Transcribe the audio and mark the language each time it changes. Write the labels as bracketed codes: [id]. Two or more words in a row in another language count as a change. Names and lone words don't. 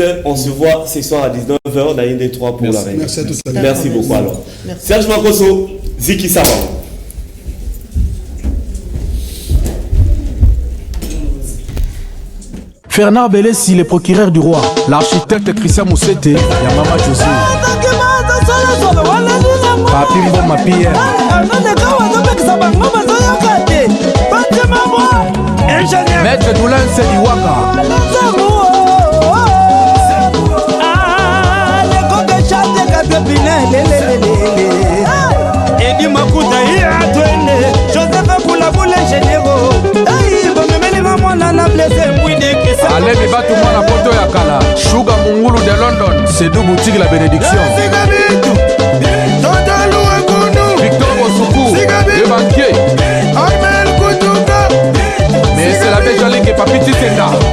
[fr] On se voit ce soir à 19h dans une des 3 pour la réunion. Merci à tous. Merci beaucoup alors. Serge Makoso, Ziki Saba. Fernand Bélessi, le procureur du roi. L'architecte Christian Moussete, Yamama José. Papi Mboma Pierre. Maître Doulin Sediwaka. Edi Makuta Atwene, Joseph Boulaboule Généraux. Allez, mais bat tout le monde à Porto Yakala. Sugar Mungulu de London, c'est deux boutiques la bénédiction. Victor Osoukou, le banquier. Mais c'est la belle jolie qui est Papi Titenda.